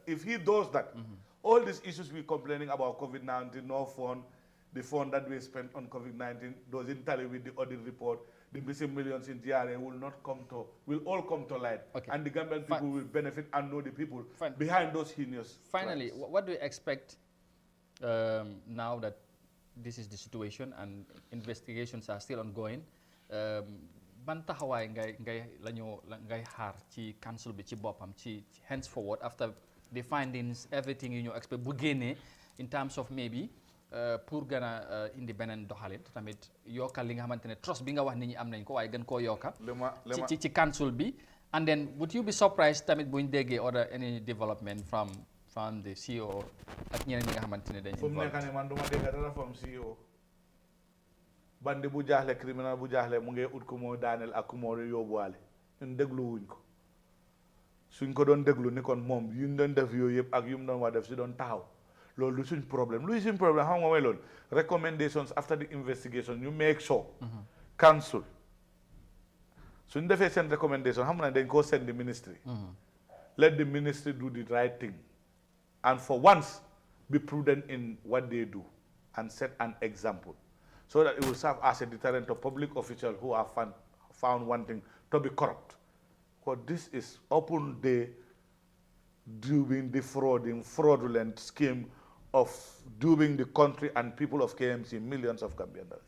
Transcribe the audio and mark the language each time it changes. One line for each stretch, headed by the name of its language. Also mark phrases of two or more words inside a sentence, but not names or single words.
English: If he does that, all these issues we're complaining about COVID-19, no fund, the fund that we spent on COVID-19 doesn't tally with the audit report, the missing millions in GRA will all come to light. Okay. And the Gambian people will benefit and know the people behind those heinous Finally, crimes. what do you expect now that this is the situation and investigations are still ongoing?
Wolof: Ban taxawaay ngay xaar ci council bi ci boppam ci
English: henceforward after the findings, everything you expect
Wolof: bu génnee
English: in terms of maybe
Wolof: pour gën a indi beneen doxalin tamit yokkal li nga xamante ne trust bi nga wax nit ñi am nañ ko waaye gën koo yokka ci council bi.
English: And then would you be surprised
Wolof: tamit buñ déggee
English: or any development from the CEO
Wolof: ak ñeneen ñi nga xamante ne dañ fu mu nekk nii man duma dégg dara
English: from CEO.
Wolof: Bandi bu jaaxle criminal bu jaaxle mu ngi ut ko moo daaneel ak ku moo yóbbuwaale ñun déglu wuñ ko suñ ko doon déglu ni kon moom yu ñu doon def yooyu yëpp ak yu mu doon wax def si doon taxaw loolu du suñ problème luy suñ problème xam nga mooy loolu
English: recommendations after the investigation you make sure council
Wolof: suñ defee seen recommendation xam na dañ koo
English: send the ministry let the ministry do the right thing and for once be prudent in what they do and set an example so that it will serve as a deterrent to public officials who are found wanting to be corrupt. Because this is open day doing the fraudulent scheme of doing the country and people of KMC millions of Gambian dollars.